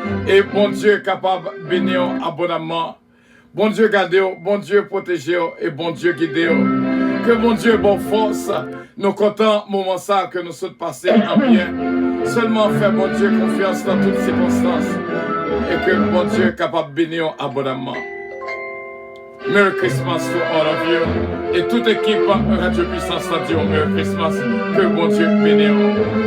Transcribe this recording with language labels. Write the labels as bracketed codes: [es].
[fr] Et bon Dieu est capable de bénir abondamment. Bon Dieu garde, bon Dieu protège et bon Dieu guide. Que bon Dieu bonne force. Nous comptons moment ça que nous sommes passés en bien. Seulement fais bon Dieu confiance dans toutes circonstances. Et que bon Dieu est capable de bénir abondamment. [en] Merry Christmas to all of you. [fr] Et toute équipe Radio Puissance Radio, [en] Merry Christmas. [fr] Que bon Dieu bénisse.